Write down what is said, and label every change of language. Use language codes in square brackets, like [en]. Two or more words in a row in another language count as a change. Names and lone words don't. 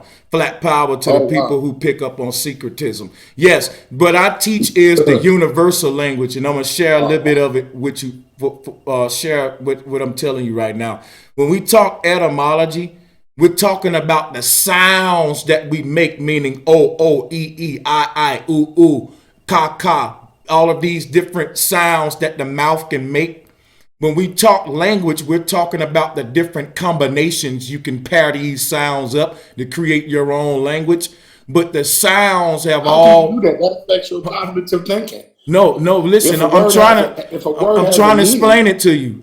[en] Flat power to the people who pick up on secretism. Yes, but I teach is the universal language, and I'm going to share a little bit of it with you, share what I'm telling you right now. When we talk etymology, we're talking about the sounds that we make, meaning O, O, E, E, I, U, U, ka, ka, all of these different sounds that the mouth can make. When we talk language, we're talking about the different combinations you can pair these sounds up to create your own language. But the sounds have all. That affects your cognitive thinking. No, listen, I'm trying to explain it to you.